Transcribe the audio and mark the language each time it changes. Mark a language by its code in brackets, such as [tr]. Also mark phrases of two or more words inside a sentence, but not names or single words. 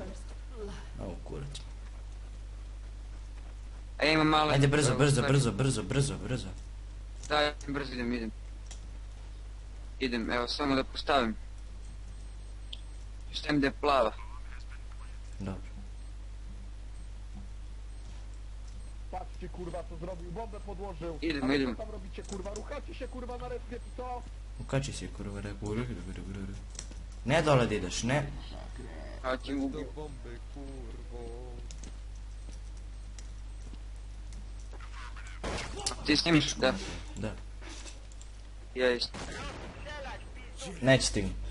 [sr] Ovo kurac. A ja imam malo... Ajde brzo. Da, brzo idem. Idem, evo samo da postavim. Postavim da je plava. Dobro. [pl] Patrzcie kurwa co zrobił, bombę podłożył. [sr] Idem, [pl] A wy [sr] idem. [pl] co tam robicie kurwa, ruchacie się kurwa na respie, co? [sr] Ukači si kurva rekao. Ne dole da ideš, ne. A ti [pl] Do [sr] ubiju. [pl] bomby, kurwo. [sr] Ti snimiš? Da. Da. Ja isto. Neće stignu.